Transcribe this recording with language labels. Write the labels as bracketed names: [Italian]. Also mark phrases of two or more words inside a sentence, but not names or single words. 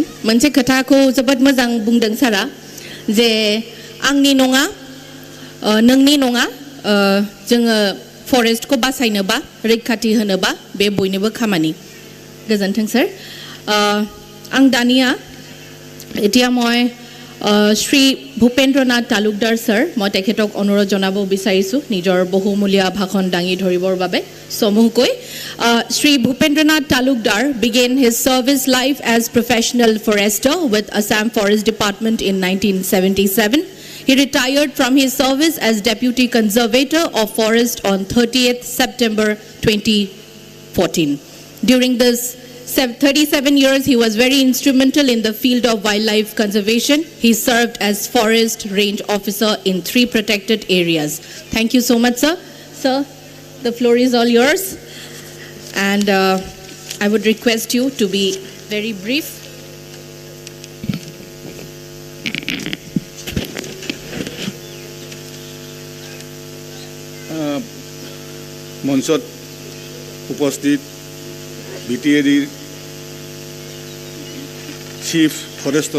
[Bodo] मोनसे खोथाखौ जोबोद मोजां बुंदों सारा जे आंनि नङा नोंनि नङा जोङो फरेस्टखौ बासायनोबा रैखाथि होनोबा बे बयनिबो खामानि. गोजोन्थों सार. आं दानिया [Assamese] এতিয়া মই শ্ৰী ভূপেন্দ্ৰনাথ তালুকদাৰ ছাৰ মই তেখেতক অনুৰোধ জনাব বিচাৰিছোঁ নিজৰ বহুমূলীয়া ভাষণ দাঙি ধৰিবৰ বাবে সমূহকৈ. [English] Shri Bhupendranath Talukdar began his service life as professional forester with Assam Forest Department in 1977. He retired from his service as Deputy Conservator of Forest on 30th September 2014. During this 37 years, he was very instrumental in the field of wildlife conservation. He served as Forest Range Officer in 3 protected areas. Thank you so much, sir. Sir, the floor is all yours. And I would request you to be very brief. [Assamese] মঞ্চত উপস্থিত বিটিএডিৰ [English] Chief Forester